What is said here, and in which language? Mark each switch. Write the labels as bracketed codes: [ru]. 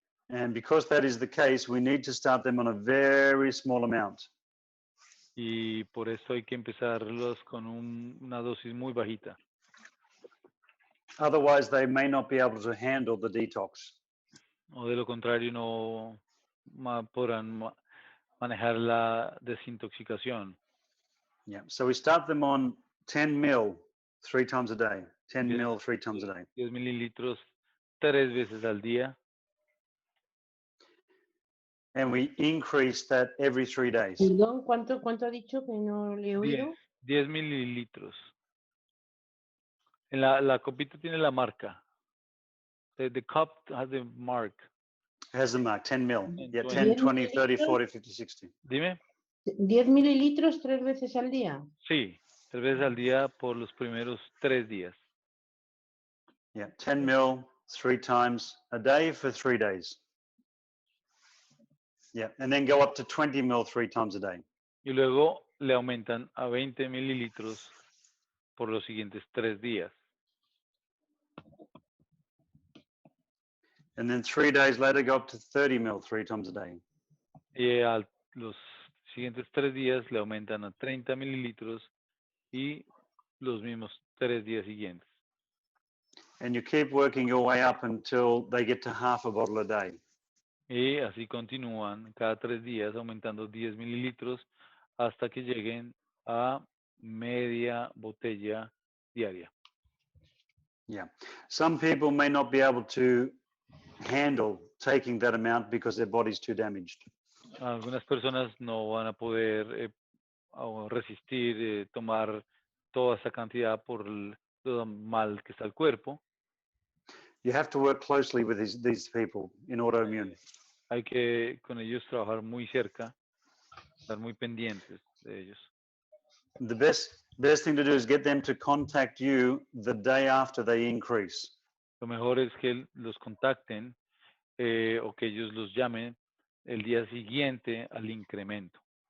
[en] And because that is the case, we need to start them on a very small amount. [es] Y por eso hay que empezarlos con una dosis muy bajita. [en] Otherwise, they may not be able to handle the detox. [es] O de lo contrario, no podrán manejar la desintoxicación. [en] Yeah. So we start them on 10 mil 3 times a day. 10 mil 3 times a day. [es] 10 mililitros 3 veces al día. [en] And we increase that every 3 days. [es] Perdón, ¿cuánto ha dicho que no le he oído? 10 mililitros. En la copita tiene la marca. [en] The cup has the mark. Has the mark, 10 mil. Yeah, 10, 10, 20, 30, 40, 50, 60. [es] Dime. 10 mililitros 3 veces al día. Sí, 3 veces al día por los primeros 3 días. [en] Yeah, 10 mil 3 times a day for 3 days. Yeah, and then go up to 20 mil 3 times a day. [es] Y luego le aumentan a 20 mililitros por los siguientes 3 días. [en] And then 3 days later, go up to 30 mil 3 times a day. [es] Y a los siguientes 3 días le aumentan a 30 mililitros y los mismos 3 días siguientes. [en] And you keep working your way up until they get to half a bottle a day. [es] Y así continúan cada 3 días aumentando 10 mililitros hasta que lleguen a media botella diaria. [en] Yeah. Some people may not be able to handle taking that amount because their body's too damaged. [es] Algunas personas no van a poder resistir tomar toda esa cantidad por lo mal que está el cuerpo. [en] You have to work closely with these people in autoimmune. [es] Hay que con ellos trabajar muy cerca, estar muy pendientes de ellos. [en] The best thing to do is get them to contact you the day after they increase. [es] Lo mejor es que los contacten o que ellos los llamen el día siguiente al incremento.